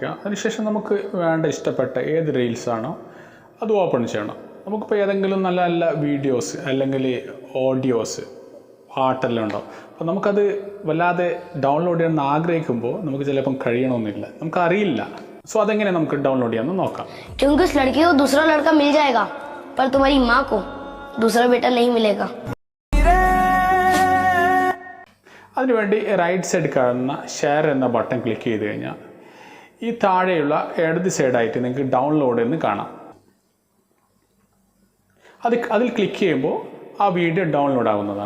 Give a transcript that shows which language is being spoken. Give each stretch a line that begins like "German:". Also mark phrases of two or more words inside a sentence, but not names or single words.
Malayalam: അതിനുശേഷം നമുക്ക് വേണ്ട ഇഷ്ടപ്പെട്ട ഏത് റീൽസാണോ അത് ഓപ്പൺ ചെയ്യണം. നമുക്കിപ്പോൾ ഏതെങ്കിലും നല്ല നല്ല വീഡിയോസ് അല്ലെങ്കിൽ ഓഡിയോസ് പാട്ടെല്ലാം ഉണ്ടാവും. അപ്പോൾ നമുക്കത് വല്ലാതെ ഡൗൺലോഡ് ചെയ്യണമെന്ന് ആഗ്രഹിക്കുമ്പോൾ നമുക്ക് ചിലപ്പം കഴിയണമെന്നില്ല, നമുക്കറിയില്ല. സോ അതെങ്ങനെ നമുക്ക് ഡൗൺലോഡ് ചെയ്യാമെന്ന് നോക്കാം.
Hindi: क्योंकि उस लड़की को दूसरा लड़का मिल जाएगा पर तुम्हारी माँ को दूसरा बेटा नहीं मिलेगा.
Malayalam: അതിനുവേണ്ടി
English: right side
Malayalam: കാണുന്ന ഷെയർ എന്ന ബട്ടൺ ക്ലിക്ക് ചെയ്ത് കഴിഞ്ഞാൽ ഈ താഴെയുള്ള ഇടത് സൈഡായിട്ട് നിങ്ങൾക്ക് ഡൗൺലോഡ് എന്ന് കാണാം. അതിൽ ക്ലിക്ക് ചെയ്യുമ്പോൾ ആ വീഡിയോ ഡൗൺലോഡ് ആവുന്നതാണ്.